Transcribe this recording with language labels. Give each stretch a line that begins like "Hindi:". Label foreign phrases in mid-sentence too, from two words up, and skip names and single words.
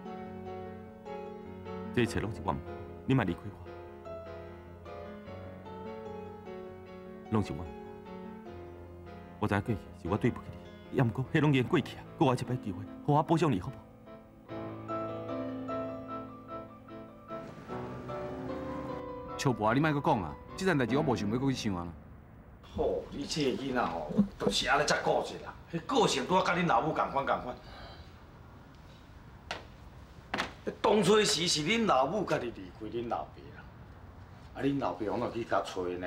Min Nan Chinese: 这一切拢是我唔好，你莫离开我，拢是我。我知影过去是我对不起你，也毋过迄拢已经过去啊，给我一摆机会，互我补偿你好不好？笑博啊，你莫阁讲啊，这件代志我无想要阁去想啊。好，你这个囡仔吼，就是安尼才固执啦。迄个性拄啊，甲恁老母共款。当初时是恁老母家己离开恁老爸啦，啊，恁老爸往哪去甲找呢？